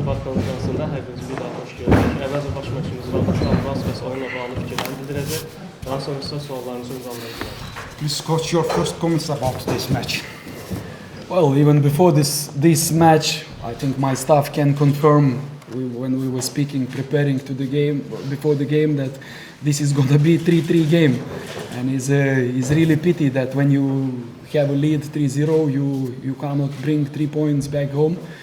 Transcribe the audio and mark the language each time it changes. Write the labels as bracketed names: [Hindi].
[Azerbaijani] konferansında hər birinizi bir daha xoş gördük. Əvvəlcə baş məşqimiz Rauf Şahbaz oyunla bağlı fikirlərini bildirəcək. Daha sonra isə suallarınızı ünvanlayacağıq. [English] Please, coach, your first comments about this match. Well, even before this match, I think my staff can confirm when we were speaking, preparing to the game, before the game, that this is going to be 3-3 game. And it's really pity that when you have a lead 3-0, you cannot bring 3 points back home.